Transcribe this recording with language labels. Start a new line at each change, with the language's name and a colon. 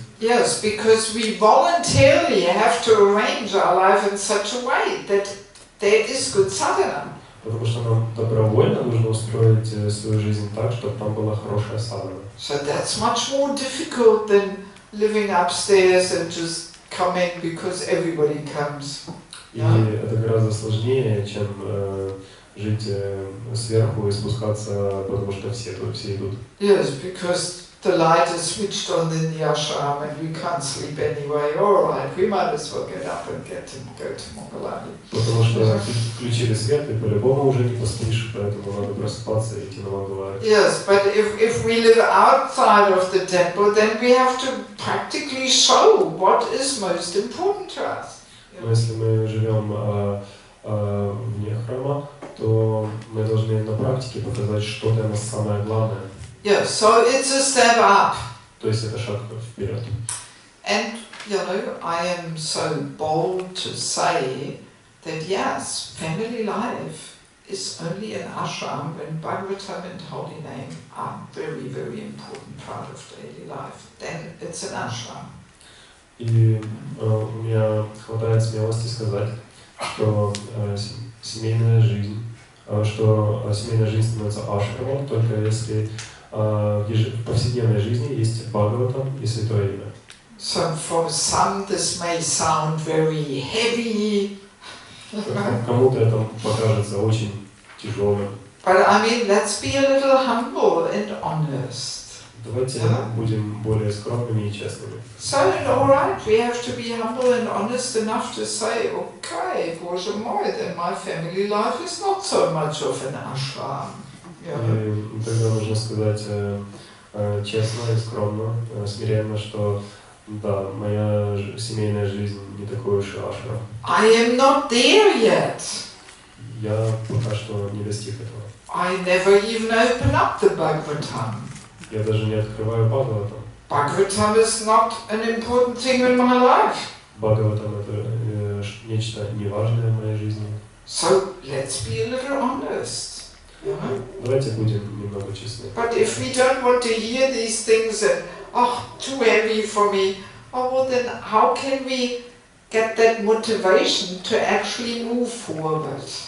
English: Yes, because we voluntarily have to arrange our life in such a way that there is good sadhana.
Russian: Потому что нам добровольно нужно устроить свою жизнь так, чтобы там была хорошая садхана.
English: So that's much more difficult than living upstairs and just coming because everybody comes.
Russian: И это гораздо сложнее, чем жить сверху и спускаться, потому что все идут.
English: Yes, because the light is switched on in the ashram and we can't sleep anyway. All right, we might as well get up and go to Mangalati.
Russian: Потому что включили свет, и по-любому уже не поспишь, поэтому надо просыпаться и идти на Мангаларати.
English: Yes, but if we live outside of the temple, then we have to practically show what is most important to us.
Russian: Но если мы живем вне храма, то мы должны на практике показать, что для нас самое главное.
English: Yeah, so it's a step up.
Russian: То есть это шаг вперед.
English: And, you know, I am so bold to say that yes, family life is only an ashram when Bhagavatam and holy name are very, very important part of daily life. Then it's an ashram.
Russian: И у меня хватает смелости сказать, что семейная жизнь становится ашрамом, только если в повседневной жизни есть Бхагаватам и Святое Имя.
English: So for some this may sound very heavy.
Russian: Кому-то это покажется очень тяжелым.
English: But I mean, let's be a little humble and honest.
Russian: Давайте будем более скромными и честными.
English: So, all right, we have to be humble and honest enough to say, okay,
Russian: Bоже мой,
English: then my family life is not so much of an ashram.
Russian: И тогда нужно сказать честно и скромно, смиренно, что да, моя семейная жизнь не такой уж и ашрам.
English: I am not there yet.
Russian: Я пока что не достиг этого.
English: I never even open up the Bhagavatam.
Russian: Я даже не открываю Бхагаватам.
English: Bhagavatam is not an important thing in my life.
Russian: Бхагаватам это нечто неважное в моей жизни.
English: So let's be a little honest.
Russian: Давайте будем немного честны.
English: But if we don't want to hear these things and too heavy for me, well then how can we get that motivation to actually move forward?